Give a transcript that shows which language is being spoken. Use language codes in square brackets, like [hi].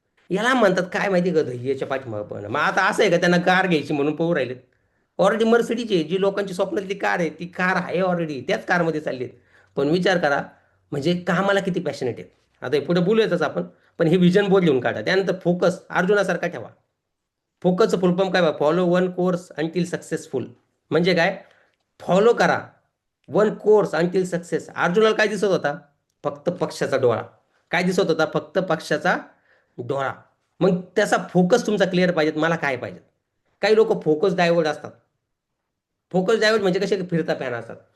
[mr] याला म्हणतात काय माहिती का, ध्येयाच्या पाठीमागं पण. मग आता असं आहे का त्यांना कार घ्यायची म्हणून पाहू राहिलेत? ऑलरेडी मर्सिडीज आहे, जी लोकांची स्वप्नातली कार आहे, ती कार आहे ऑलरेडी, त्याच कारमध्ये चाललीत. पण विचार करा, म्हणजे कामाला किती पॅशनेट आहेत. आता हे पुढे बोलूयातच आपण, पण हे विजन बोर्ड लिहून काढा. त्यानंतर फोकस अर्जुनासारखा ठेवा. फोकसचं फुल फॉर्म काय बा? [en] Follow one course until successful. [mr] म्हणजे काय? [en] follow [mr] करा [en] One course until success. [mr] अर्जुनाला काय दिसत होता? फक्त पक्षाचा डोळा. काय दिसत होता? फक्त पक्षाचा डोळा. मग त्याचा फोकस तुमचा क्लिअर पाहिजे. मला काय पाहिजे? काही लोक फोकस डायवर्ट असतात. फोकस डायवर्ट म्हणजे कसे? फिरता फॅन असतात.